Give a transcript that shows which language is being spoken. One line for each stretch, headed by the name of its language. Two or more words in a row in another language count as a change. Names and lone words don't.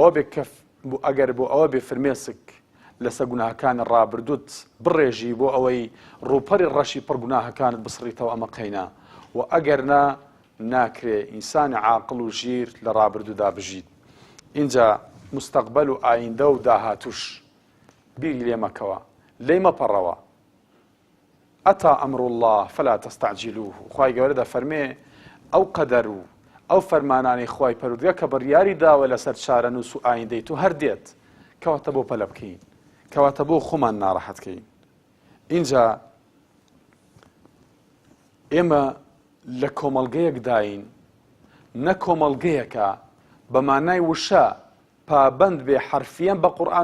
Central Kurdish: بۆ ئەوە بێ فرمێسک لەسەر گوناهەکانی ڕابردووت بڕێژی بۆ ئەوەی ڕووپەری ڕەشی پڕ گوناهەکانت بسڕیتەوە ئەمە قەینا و ئەگەر ناکرێ ئینسانی عاقڵ و ژیر لە ڕابردوودا بژیت اینجا مستەقبەل و ئایندە و داهاتوش بیری لێ مەکەوە لێی مەپەڕەوە
Arabic: ئەتا ئەمر الله فلا تستعجلوه
Central Kurdish: خوای گەورە دەفەرمێ ئەو قەدەر و ئەو فەرمانانەی خوای پەروەردگار کە بڕیاری داوە لەسەر چارەنووس و ئایندەی تو هەر دێت کەواتە بۆ پەلە بکەین کەواتە بۆ خۆمان ناڕەحەتکەین اینجا ئێمە لە کۆمەڵگەیەک داین نە کۆمەڵگەیەکە بە مانای وشە پابەند بێ حرفیان بە قورئان